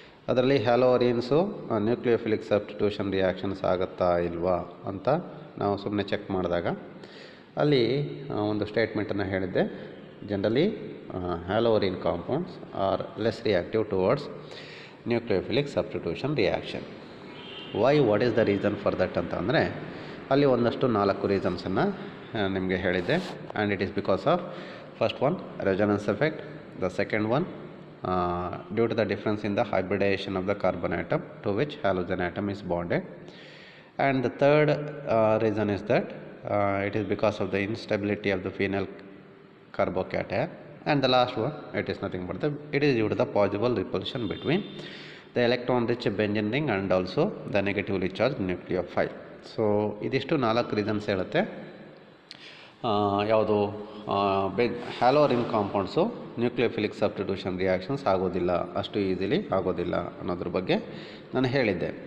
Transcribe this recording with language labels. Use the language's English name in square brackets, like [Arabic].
[Kannada] ಅದರಲ್ಲಿ ಹ್ಯಾಲೋರಿನ್ಸು nucleophilic substitution reactions ಆಗುತ್ತಾ ಇಲ್ವಾ ಅಂತ ನಾವು ಸುಮ್ಮನೆ ಚೆಕ್ ಮಾಡಿದಾಗ ಅಲ್ಲಿ ಒಂದು ಸ್ಟೇಟ್ಮೆಂಟನ್ನು ಹೇಳಿದ್ದೆ. [English] Generally haloarene compounds are less reactive towards nucleophilic substitution reaction. What is the reason for that [Kannada] ಅಂತ ಅಂದರೆ ಅಲ್ಲಿ ಒಂದಷ್ಟು 4 ರೀಸನ್ಸನ್ನು ನಿಮಗೆ ಹೇಳಿದ್ದೆ. [English] And it is because of first one resonance effect, the second one due to the difference in the hybridisation of the carbon atom to which halogen atom is bonded, and the third reason is that it is because of the instability of the phenyl carbocation, and the last one it is nothing but it is due to the possible repulsion between the electron rich benzene ring and also the negatively charged nucleophile. [Kannada] So ಇದಿಷ್ಟು 4 reasons ಹೇಳುತ್ತೆ ಯಾವುದು ಹ್ಯಾಲೋರಿನ್ compounds nucleophilic substitution reactions ಆಗೋದಿಲ್ಲ, ಅಷ್ಟು easily ಆಗೋದಿಲ್ಲ ಅನ್ನೋದ್ರ ಬಗ್ಗೆ ನಾನು ಹೇಳಿದ್ದೆ.